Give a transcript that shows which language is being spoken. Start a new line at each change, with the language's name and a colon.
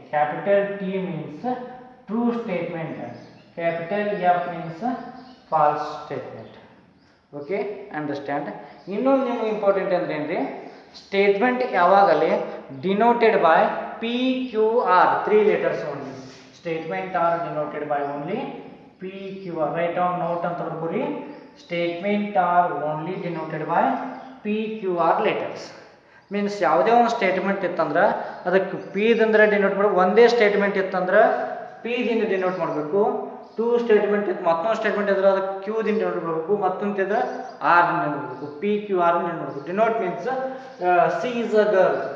English: Capital T means true statement, capital F means false statement. Okay, understand?
Kannada: ಇನ್ನೊಂದು ನಿಮಗೆ important ಅಂದ್ರೆ ಏನ್ರಿ?
English: statement
Kannada: ಯಾವಾಗಲೇ
English: Denoted by P Q R, 3 letters only. Statement are denoted by only P Q R. Write down note
Kannada: ಅಂತ ಬರ್ಕೋರಿ.
English: Statement are only denoted by P Q R letters.
Kannada: Means ಯಾವುದೇ ಒಂದು statement ಇತ್ತಂದ್ರೆ ಅದಕ್ಕೆ P ದಿಂದ denote ಮಾಡಬೇಕು. ಒಂದೇ statement ಇತ್ತಂದ್ರೆ P ದಿಂದ ಡಿನೋಟ್ ಮಾಡಬೇಕು. 2 ಸ್ಟೇಟ್ಮೆಂಟ್ ಇತ್ತು, ಮತ್ತೊಂದು ಸ್ಟೇಟ್ಮೆಂಟ್ ಇದ್ರೆ ಅದಕ್ಕೆ ಕ್ಯೂ ದಿಂದ ಡಿನೋಟ್ ಮಾಡಬೇಕು, ಮತ್ತೊಂದು ಇದ್ರೆ ಆರ್ ದಿಂದ ಮಾಡಬೇಕು. ಪಿ ಕ್ಯೂ ಆರ್ ದಿಂದ ಮಾಡಬೇಕು.
English: Denote means C is a girl.